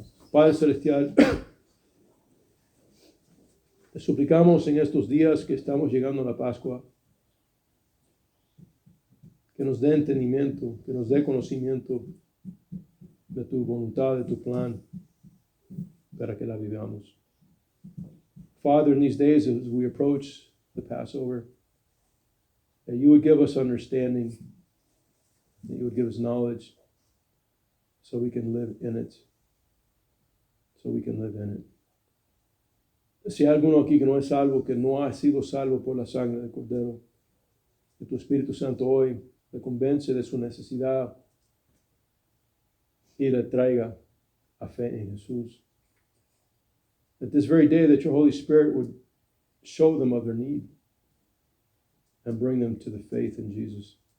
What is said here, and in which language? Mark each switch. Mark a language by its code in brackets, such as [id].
[es] Padre Celestial, te suplicamos en estos días que estamos llegando a la Pascua, que nos dé entendimiento, que nos dé conocimiento de tu voluntad, de tu plan, para que la vivamos. [en] Father, in these days as we approach the Passover, that you would give us understanding, that you would give us knowledge, so we can live in it. So we can live in it. [es] Si hay alguno aquí que no es salvo, que no ha sido salvo por la sangre del Cordero, que tu Espíritu Santo hoy le convence de su necesidad y le traiga a fe en Jesús. [en] That this very day that your Holy Spirit would show them of their need and bring them to the faith in Jesus.